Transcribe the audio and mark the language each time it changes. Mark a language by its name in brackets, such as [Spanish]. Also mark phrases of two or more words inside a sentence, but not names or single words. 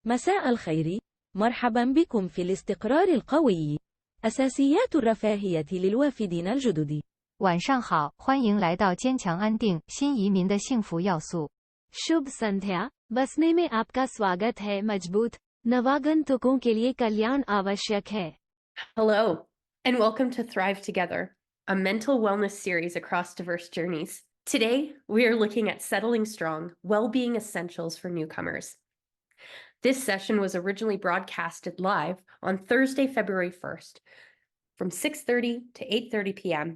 [Arabic] مساء الخير. مرحبا بكم في الاستقرار القوي. أساسيات الرفاهية للوافدين الجدد. [Chinese] 晚上好，欢迎来到坚强安定新移民的幸福要素。 [Hindi] शुभ संध्या। बसने में आपका स्वागत है। मजबूत नवागंतुकों के लिए कल्याण आवश्यक है। [English] Hello, and welcome to Thrive Together, a mental wellness series across diverse journeys. Today, we are looking at settling strong, well-being essentials for newcomers. This session was originally broadcasted live on Thursday, February 1st, from 6:30 to 8:30 p.m.